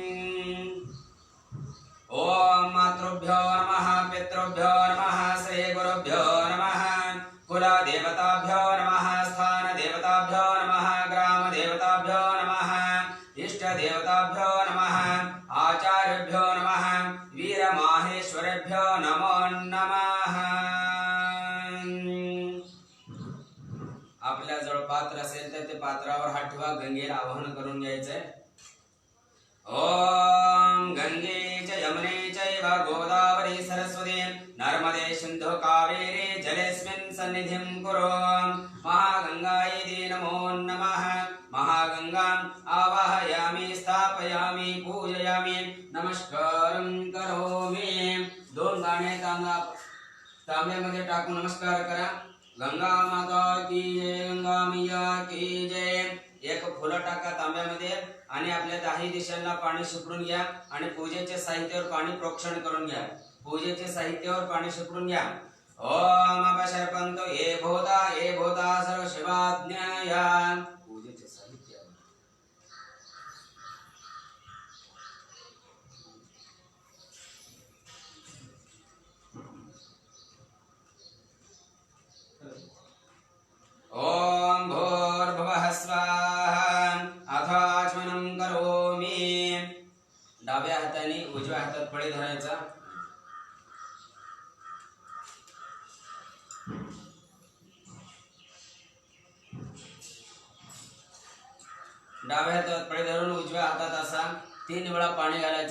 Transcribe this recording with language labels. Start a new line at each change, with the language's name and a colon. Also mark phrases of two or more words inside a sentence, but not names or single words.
Sanskrit: ओम मातृभ्यो नमः पितृभ्यो नमः श्रीगुरुभ्यो नमः कुलदेवताभ्यो नमः स्थानदेवताभ्यो नमः ग्रामदेवताभ्यो नमः इष्टदेवताभ्यो नमः आचार्यभ्यो नमः वीरमाहेश्वरेभ्यो नमो नमः.
Marathi: आपल्या जवळ पात्र असेल तर ते पात्रावर हात ठेवा. गंगेला आवाहन करून घ्यायचंय.
Sanskrit: ओम गंगे च यमुने चैव गोदावरी सरस्वती नर्मदे सिंधु कावेरी जलेस्मिन् सन्निधिं कुरु. महागंगायै नमो नमः. महागंगाम् आवाहयामि स्थापयामि पूजयामि नमस्कारं करोमि.
Marathi: 2 दाणे तांब्यामध्ये टाकून नमस्कार करा.
Hindi: गंगा माता की जय. गंगा मैया की जय.
Marathi: एक फुलं टाका तांब्यामध्ये आणि आपल्या 10 दिशांना पाणी शिपडून घ्या आणि पूजेच्या साहित्यावर पाणी प्रोक्षण करून घ्या. पूजेच्या साहित्यावर पाणी शिपडून घ्या.
Sanskrit: ओम अपशर्पंतो ये भूता सर्व शिवाज्ञया.
Marathi: पूजेचे साहित्य
Sanskrit: ओम भूर्भुवः स्वाहा. आचमनं करोमि.
Marathi: डाव्या हाताने उजव्या हातात पळी धरायचा. डाव्या हातात पळी धरून उजव्या हातात असा 3 वेळा पाणी घालायचा.